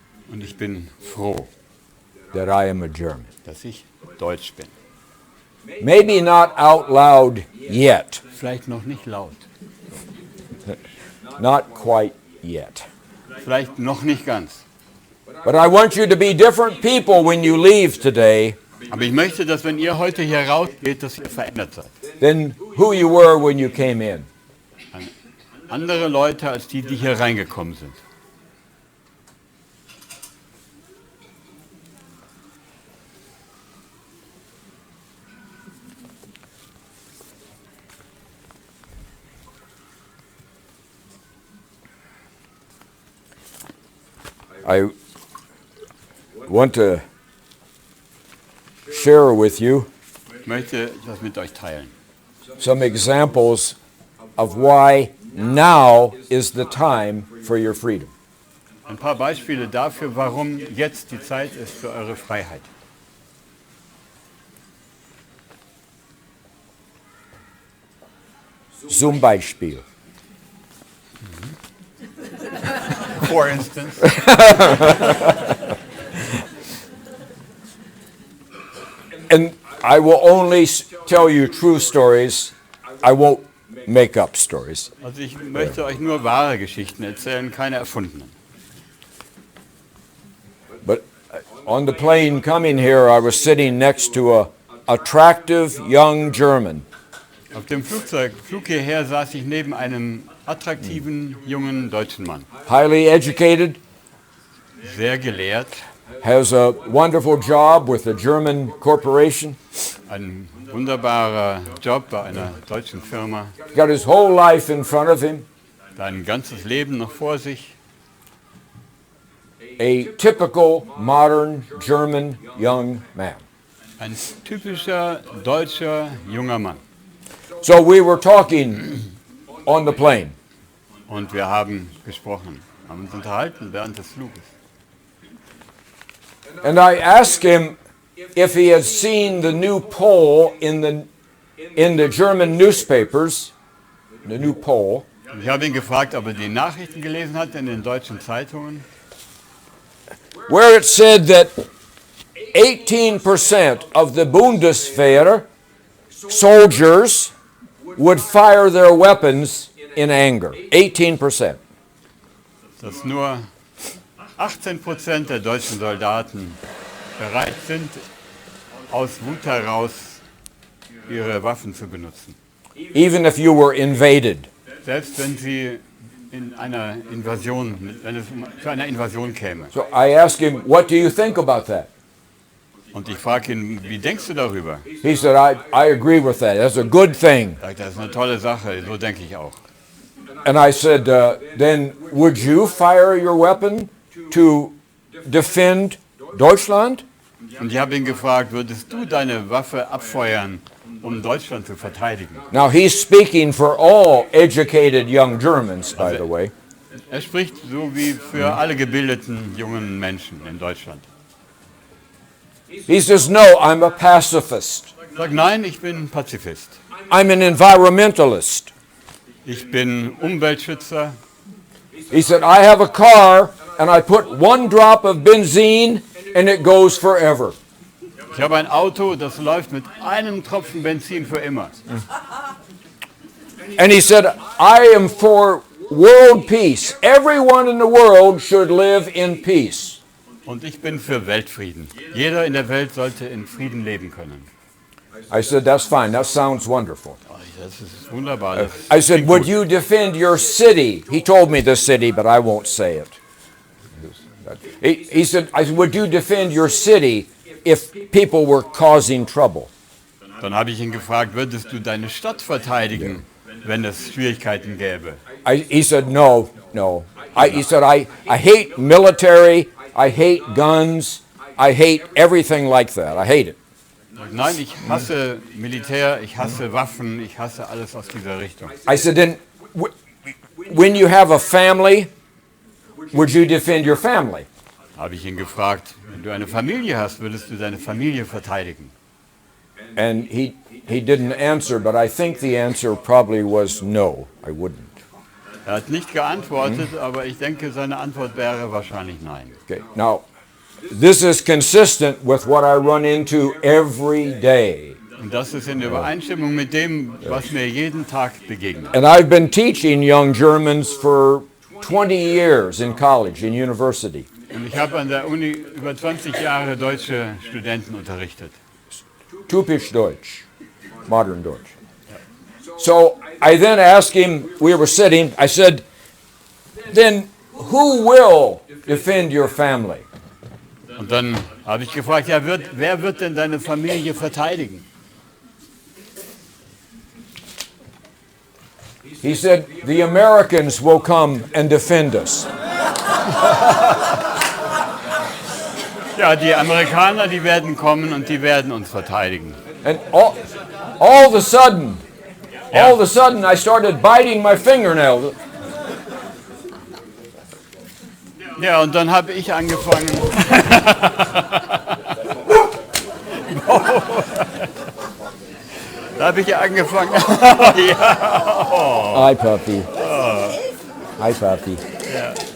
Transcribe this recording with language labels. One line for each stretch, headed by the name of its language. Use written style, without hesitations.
German: Und ich bin froh,
English: that I am a German.
German: dass ich deutsch bin.
English: Maybe not out loud yet.
German: Vielleicht noch nicht laut.
English: Not quite yet.
German: Vielleicht noch nicht ganz.
English: But I want you to be different people when you leave today
German: Aber ich möchte, dass wenn ihr heute hier rausgeht, dass ihr verändert seid.
English: than who you were when you came in.
German: Andere Leute als die, die hier reingekommen sind.
English: I want to share with you
German: Ich möchte das mit euch teilen.
English: some examples of why now is the time for your freedom.
German: Ein paar Beispiele dafür, warum jetzt die Zeit ist für eure Freiheit. Zum Beispiel.
English: For instance, And I will only tell you true stories. I won't make up stories.
German: also ich möchte euch nur wahre Geschichten erzählen, keine erfundenen.
English: But on the plane coming here, I was sitting next to a attractive young German.
German: Auf dem Flug hierher saß ich neben einem attraktiven jungen deutschen Mann.
English: Highly educated,
German: Sehr gelehrt,
English: has a wonderful job with a German corporation.
German: ein wunderbarer Job bei einer deutschen Firma,
English: Got his whole life in front of him.
German: ein ganzes Leben noch vor sich.
English: A typical modern German young man.
German: Ein typischer deutscher junger Mann.
English: So we were talking on the plane.
German: Und wir haben gesprochen, haben uns unterhalten während des Fluges.
English: And I asked him if he had seen the new poll in the German newspapers, the new poll,
German: Und ich habe ihn gefragt, ob er die Nachrichten gelesen hat in den deutschen Zeitungen,
English: where it said that 18% of the Bundeswehr soldiers would fire their weapons in anger. 18%.
German: dass nur 18% der deutschen Soldaten bereit sind, aus Wut heraus ihre Waffen zu benutzen.
English: Even if you were invaded.
German: Selbst wenn sie in einer Invasion, wenn es zu einer Invasion käme.
English: So I asked him, what do you think about that?
German: Und ich frage ihn, wie denkst du darüber?
English: He said, I agree with that. That's a good thing.
German: Sagt, das ist eine tolle Sache, so denke ich auch.
English: And I said, then would you fire your weapon to defend Deutschland?
German: Und ich habe ihn gefragt, würdest du deine Waffe abfeuern, um Deutschland zu verteidigen?
English: Now he's speaking for all educated young Germans, by the way.
German: Er spricht so wie für alle gebildeten jungen Menschen in Deutschland.
English: He says, no, I'm a pacifist.
German: Sag, nein, ich bin Pazifist.
English: I'm an environmentalist.
German: Ich bin Umweltschützer.
English: He said, I have a car and I put one drop of benzene and it goes forever.
German: Ich habe ein Auto, das läuft mit einem Tropfen Benzin für immer.
English: And he said, I am for world peace. Everyone in the world should live in peace.
German: Und ich bin für Weltfrieden. Jeder in der Welt sollte in Frieden leben können.
English: I said, that's fine. That sounds wonderful.
German: Das ist wunderbar. Das
English: I said, would you defend your city? He told me the city, but I won't say it. He said, would you defend your city if people were causing trouble?
German: Dann habe ich ihn gefragt, würdest du deine Stadt verteidigen, wenn es Schwierigkeiten gäbe?
English: He said, no. He said, I hate military, I hate guns, I hate everything like that. I hate it.
German: Nein, ich hasse Militär, ich hasse Waffen, ich hasse alles aus dieser Richtung.
English: I said, then when you have a family, would you defend your family?
German: Habe ich ihn gefragt, wenn du eine Familie hast, würdest du deine Familie verteidigen?
English: And he didn't answer, but I think the answer probably was no, I wouldn't.
German: Er hat nicht geantwortet, aber ich denke, seine Antwort wäre wahrscheinlich nein.
English: Okay, now, this is consistent with what I run into every day.
German: Und das ist in Übereinstimmung mit dem, was mir jeden Tag begegnet.
English: And I've been teaching young Germans for 20 years in college, in university.
German: Und Und ich habe an der Uni über 20 Jahre deutsche Studenten unterrichtet. Typisch Deutsch, modern Deutsch.
English: So I then asked him, we were sitting, I said, then who will defend your family?
German: Und dann habe ich gefragt, ja, wer wird denn deine Familie verteidigen?
English: He said, the Americans will come and defend us.
German: Ja, die Amerikaner, die werden kommen und die werden uns verteidigen.
English: And all of a sudden, I started biting my fingernail.
German: Ja, und dann habe ich angefangen. Da habe ich angefangen. Ja.
English: Hi, puppy. Hi, puppy. Yeah.